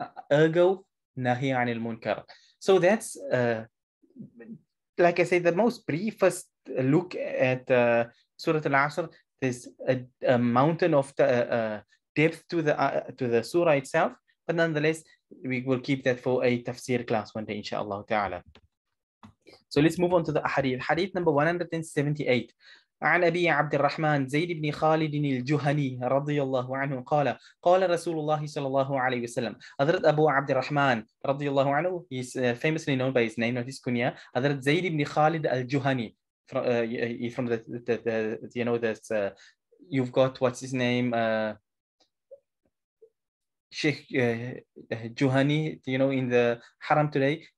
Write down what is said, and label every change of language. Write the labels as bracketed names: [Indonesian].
[English] Ergo, [Arabic] nahi anil munkar. [English] So that's like I said, the most briefest look at Surah Al-Asr, there's a mountain of depth to the surah itself, but nonetheless, we will keep that for a tafsir class one day, inshallah ta'ala. So let's move on to the hadith. Hadith number 178. [Arabic] عن أبي عبد الرحمن زيد بن خالد الجهني رضي الله عنه قال قال رسول الله صلى الله عليه وسلم. [English] Hazrat Abu عبد الرحمن [Arabic] رضي الله عنه, [English] he's famously known by his name, not his kunya. Hazrat Zayd ibn Khalid al-Juhani, from the you know, this you've got, what's his name, Sheikh Juhani, you know, in the Haram today.